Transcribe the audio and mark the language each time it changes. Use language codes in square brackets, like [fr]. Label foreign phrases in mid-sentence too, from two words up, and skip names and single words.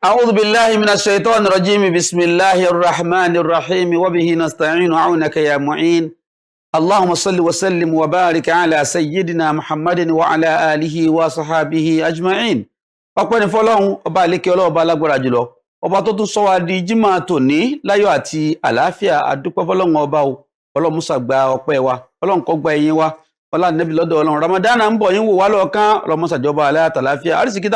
[ar] أعوذ بالله من الشيطان الرجيم بسم الله الرحمن الرحيم وبه نستعين عونك يا معين اللهم صل وسلم وبارك على سيدنا محمد وعلى آله وصحابه أجمعين [yo] ọpẹ́ ni fọ́lọ́run ọba àlékè Ọlọ́run ọba alágbára jùlọ ọba tó tún sọ wá di jímọ̀ tòní láyọ̀ àti àlàáfíà adúpẹ́ fọ́lọ́run ọba o Ọlọ́run musa gba ọpẹ́ wa Ọlọ́run kó gba ẹ̀yìn wa ọlá nẹ́bí lọ́dọ̀ Ọlọ́run Ramadan ń bọ̀ yín wò wá lọ́ọ̀kan Ọlọ́run musa jọba àlàáfíà àrísìkí tá a